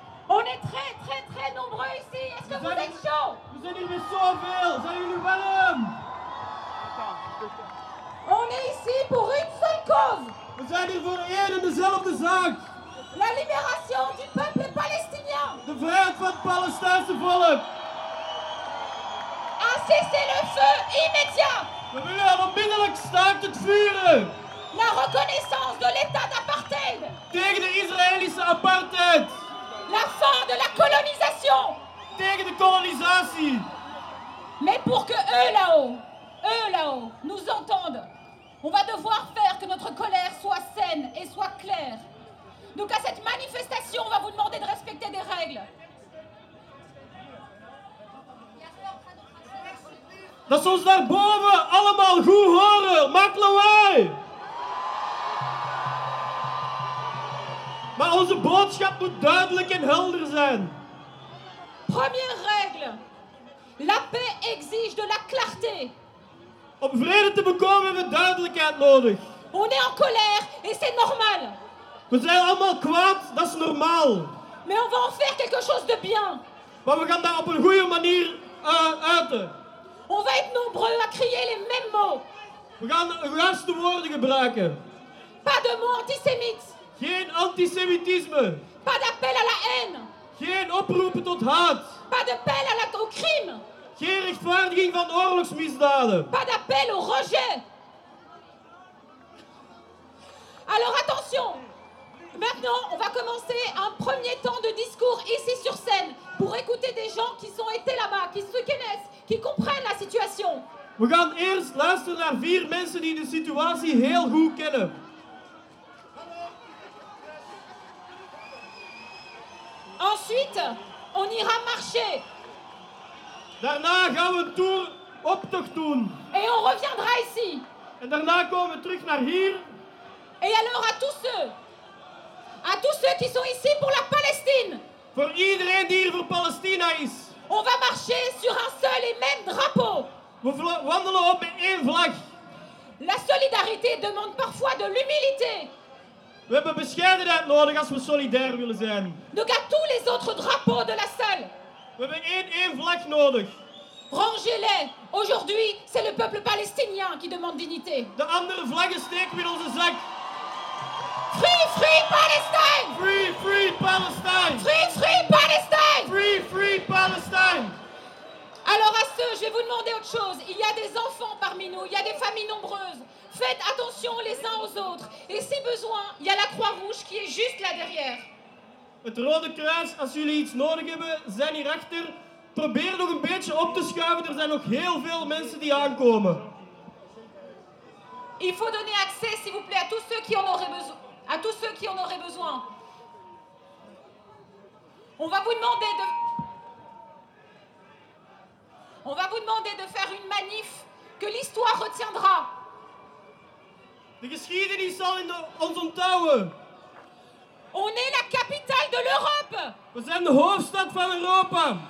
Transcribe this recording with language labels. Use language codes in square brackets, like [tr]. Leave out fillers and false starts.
[fr] On est très, très, très nombreux ici. Est-ce que vous êtes chauds? Vous êtes une sauveur. Vous êtes une valeur. On est ici pour une seule cause. [nl] We zijn hier voor één en dezelfde zaak. [fr] La libération du peuple palestinien. [nl] De vrijheid van het Palestijnse volk. [fr] Un cessez-le-feu immédiat. [nl] We willen een onmiddellijk staakt het vuren. [fr] La reconnaissance de l'état d'apartheid. [nl] Tegen de Israëlische apartheid. [fr] La fin de la colonisation. [nl] Tegen de kolonisatie. [fr] Mais pour que eux là-haut, nous entendent. On va devoir faire que notre colère soit saine et soit claire. Donc à cette manifestation, on va vous demander de respecter des règles. [nl] Dat ze ons daar boven allemaal goed horen. Maak lawaai! Maar onze boodschap moet duidelijk en helder zijn. [fr] Première règle. La paix exige de la clarté. [nl] Om vrede te bekomen hebben we duidelijkheid nodig. [fr] On est en colère et c'est normal. [nl] We zijn allemaal kwaad, dat is normaal. [fr] Mais on va en faire quelque chose de bien. [nl] Maar we gaan dat op een goede manier uiten. [fr] On va être nombreux à crier les mêmes mots. [nl] We gaan de juiste woorden gebruiken. [fr] Pas de mots antisémites. [nl] Geen antisémitisme. [fr] Pas d'appel à la haine. [nl] Geen oproepen tot haat. [fr] Pas d'appel à la au crime. [nl] Geen rechtvaardiging van oorlogsmisdaden. [fr] Pas d'appel au rejet. Alors attention. Maintenant, on va commencer un premier temps de discours ici sur scène pour écouter des gens qui sont été là-bas, qui se connaissent, qui comprennent la situation. [nl] We gaan eerst luisteren naar vier mensen die de situatie heel goed kennen. [fr] Ensuite, on ira marcher. [nl] Daarna gaan we een tour optocht doen. [fr] Et on reviendra ici. [nl] En daarna komen we terug naar hier. [fr] Et alors à tous ceux qui sont ici pour la Palestine. [nl] Voor iedereen die hier voor Palestina is. [fr] On va marcher sur un seul et même drapeau. [nl] We wandelen op één vlag. [fr] La solidarité demande parfois de l'humilité. [nl] We hebben bescheidenheid nodig als we solidair willen zijn. [fr] Donc à tous les autres drapeaux de la salle. [nl] We hebben één vlag nodig. [fr] Rangez-les. Aujourd'hui, c'est le peuple palestinien qui demande dignité. [nl] De andere vlaggen steken we in onze zak. [en] Free, free Palestine! Free, free Palestine! Free, free Palestine! Free, free Palestine! [fr] Alors à ceux, je vais vous demander autre chose. Il y a des enfants parmi nous, il y a des familles nombreuses. Faites attention les uns aux autres. Et si besoin, il y a la Croix-Rouge qui est juste là derrière. [nl] Het Rode Kruis, als jullie iets nodig hebben, zijn hierachter. Probeer nog een beetje op te schuiven, er zijn nog heel veel mensen die aankomen. [fr] Il faut donner accès, s'il vous plaît, à tous ceux qui en auraient besoin. À tous ceux qui en auraient besoin. On va vous demander de faire une manif que l'histoire retiendra. [nl] De geschiedenis zal ons onthouden. [fr] On est la capitale de l'Europe. [nl] We zijn de hoofdstad van Europa.